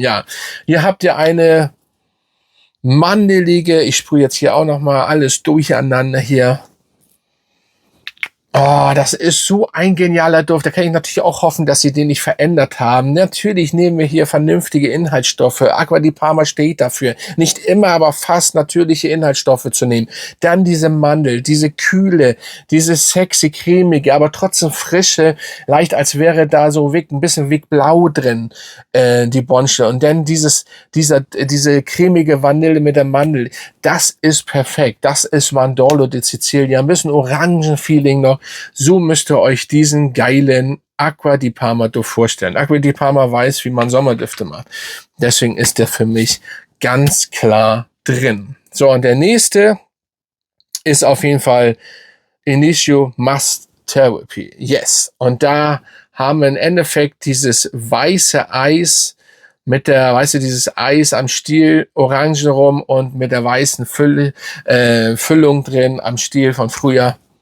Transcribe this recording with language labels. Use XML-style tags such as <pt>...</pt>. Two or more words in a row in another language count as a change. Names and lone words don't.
<de>Ja, hier habt ihr eine mandelige, ich sprühe jetzt hier auch noch mal alles durcheinander hier. Oh, das ist so ein genialer Duft. Da kann ich natürlich auch hoffen, dass sie den nicht verändert haben. Natürlich nehmen wir hier vernünftige Inhaltsstoffe. Acqua di Parma steht dafür. Nicht immer, aber fast natürliche Inhaltsstoffe zu nehmen. Dann diese Mandel, diese Kühle, diese sexy, cremige, aber trotzdem frische, leicht als wäre da so ein bisschen Blau drin, die Bonsche. Und dann diese cremige Vanille mit der Mandel. Das ist perfekt. Das ist Mandorlo di Sicilia. Ein bisschen Orangenfeeling noch. So müsst ihr euch diesen geilen Acqua di Parma Duft vorstellen. Acqua di Parma weiß, wie man Sommerdüfte macht. Deswegen ist der für mich ganz klar drin. So, und der nächste ist auf jeden Fall Initio Must Therapy. Yes. Und da haben wir im Endeffekt dieses weiße Eis mit der, weißt du, dieses Eis am Stiel, orange rum und mit der weißen Füllung drin am Stiel von früher.</de>